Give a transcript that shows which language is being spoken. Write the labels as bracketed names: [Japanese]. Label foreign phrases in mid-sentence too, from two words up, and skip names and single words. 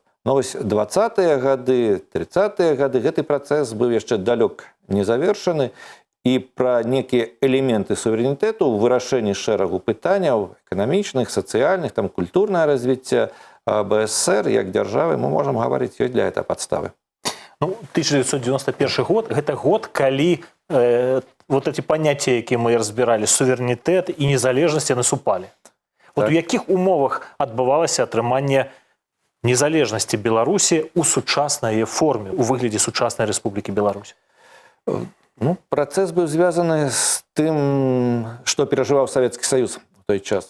[Belarusian] Но вось 20-е гады, 30-е гады гэты працэс быў яшчэ далёк не завершаны, і пра некія элементы суверэнітэту ў вырашэнні шэрагу пытанняў эканамічных, сацыяльных, там культурнае развіцця БСР як дзяржавы мы можам гаварыць, ёсць для гэтага падставы. [Russian] Ну, 1991 год – это год, калі вот эти понятия, [Belarusian] якія [Russian] мы разбирали, [Belarusian] суверэнітэт і незалежнасць, яны супалі. Вот у якіх умовах адбывалася атрыманне незалежнасці Беларусі ў сучаснай форме, у выглядзе сучаснай Рэспублікі Беларусь? Ну, працэс быў звязаны з тым, што перажываў Савецкі Саюз у той час.